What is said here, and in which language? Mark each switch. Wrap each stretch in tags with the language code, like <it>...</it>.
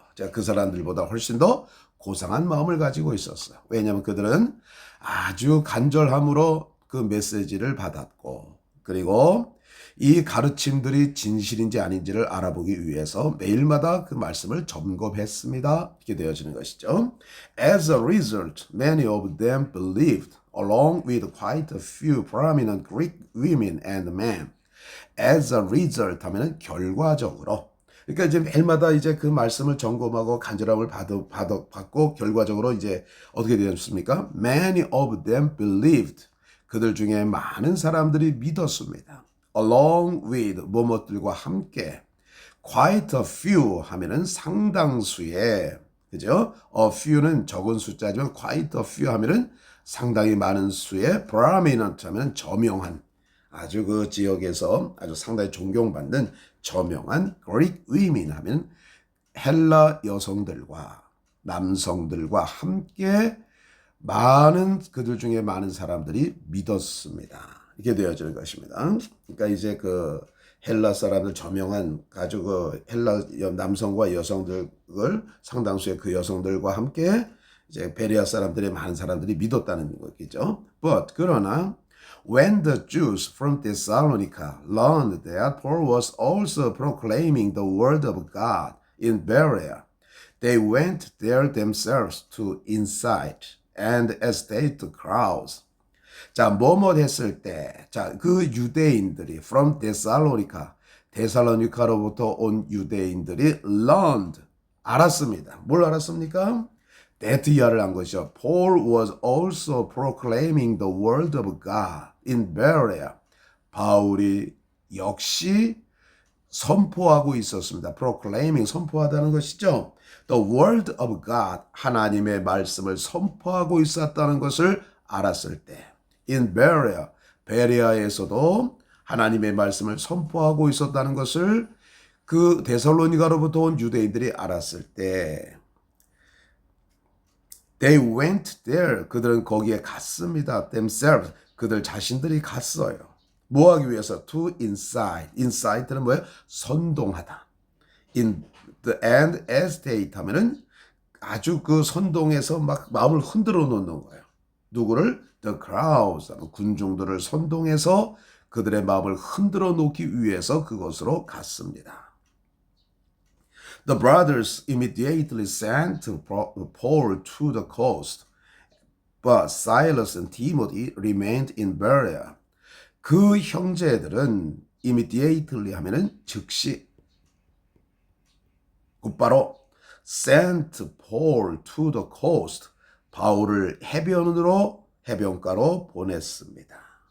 <ko>자, 그 사람들보다 훨씬 더 고상한 마음을 가지고 있었어요. 왜냐하면 그들은 아주 간절함으로 그 메시지를 받았고, 그리고 이 가르침들이 진실인지 아닌지를 알아보기 위해서 매일마다 그 말씀을 점검했습니다. 이렇게 되어지는 것이죠.</ko> <en>As a result, many of them believed, along with quite a few prominent Greek women and men. As a result</en> <ko>하면은 결과적으로. 그러니까 이제 매일마다 이제 그 말씀을 점검하고 간절함을 받고 결과적으로 이제 어떻게 되었습니까?</ko> <en>Many of them believed.</en> <ko>그들 중에 많은 사람들이 믿었습니다.</ko> <en>Along with</en> <ko>뭐뭐들과 함께.</ko> <en>Quite a few</en> <ko>하면은 상당수의 그죠? A few는 적은 숫자지만</ko> <en>quite a few</en> <ko>하면은 상당히 많은 수의</ko> <en>prominent</en> <ko>하면은 저명한 아주 그 지역에서 아주 상당히 존경받는 저명한</ko> <en>Greek women</en> <ko>하면 헬라 여성들과 남성들과 함께 많은 그들 중에 많은 사람들이 믿었습니다. 이렇게 되어지는 것입니다. 그러니까 이제 그 헬라 사람들 저명한 아주 그 헬라 남성과 여성들을 상당수의 그 여성들과 함께 이제 베레아 사람들의 많은 사람들이 믿었다는 거겠죠.</ko> <en>But</en> <ko>그러나</ko> <en>when the Jews from Thessalonica learned that Paul was also proclaiming the word of God in Berea, they went there themselves to incite and agitate the crowds.</en> <ko>자, 뭐뭐 했을 때, 자, 그 유대인들이</ko> <en>from Thessalonica,</en> <ko>데살로니카로부터 온 유대인들이</ko> <en>learned,</en> <ko>알았습니다. 뭘 알았습니까? that 이하를 한 것이죠.</ko> <en>Paul was also proclaiming the word of God in Berea.</en> <ko>바울이 역시 선포하고 있었습니다.</ko> <en>proclaiming,</en> <ko>선포하다는 것이죠.</ko> <en>The word of God,</en> <ko>하나님의 말씀을 선포하고 있었다는 것을 알았을 때.</ko> <en>in Berea,</en> <ko>베레아에서도 하나님의 말씀을 선포하고 있었다는 것을 그 데살로니가로부터 온 유대인들이 알았을 때</ko> <en>they went there,</en> <ko>그들은 거기에 갔습니다.</ko> <en>themselves,</en> <ko>그들 자신들이 갔어요. 뭐 하기 위해서?</ko> <en>to incite, incite는</en> <ko>뭐예요? 선동하다.</ko> <en>in the end agitate</en> <ko>하면은 아주 그 선동해서 막 마음을 흔들어 놓는 거예요. 누구를?</ko> <en>The crowds,</en> <ko>군중들을 선동해서 그들의 마음을 흔들어 놓기 위해서 그곳으로 갔습니다.</ko> <en>The brothers immediately sent Paul to the coast, but Silas and Timothy remained in Berea.</en> <ko>그 형제들은</ko> <en>immediately</en> <ko>하면은 즉시 곧바로</ko> <en>sent Paul to the coast,</en> <ko>바울을 해변가로 보냈습니다.</ko>